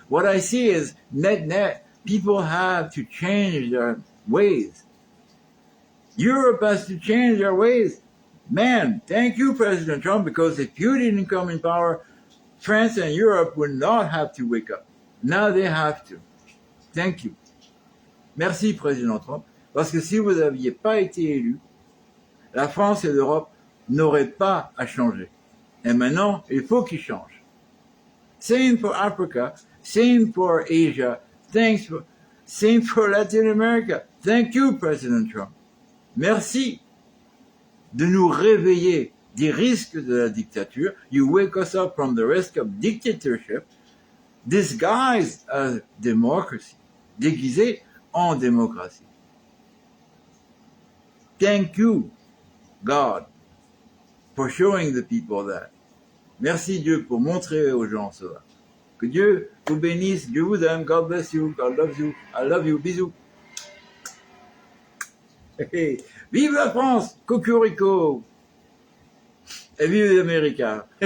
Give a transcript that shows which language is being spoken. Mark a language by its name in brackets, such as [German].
[English] What I see is net, people have to change their ways. Europe has to change their ways. Man, thank you, President Trump, because if you didn't come in power, France and Europe would not have to wake up. Now they have to. Thank you. [French] Merci, Président Trump, parce que si vous n'aviez pas été élu, la France et l'Europe n'auraient pas à changer. Et maintenant, il faut qu'ils changent. [English] Same for Africa, same for Asia, same for Latin America. Thank you, President Trump. [French] Merci de nous réveiller des risques de la dictature. [English] You wake us up from the risk of dictatorship, disguised as democracy, [French] déguisé en démocratie. [English] Thank you, God, for showing the people that. [French] Merci Dieu pour montrer aux gens cela. Que Dieu vous bénisse, Dieu vous aime, [English] God bless you, God loves you, I love you, [French] bisous. Vive la France, cocorico. Et vive les Américains.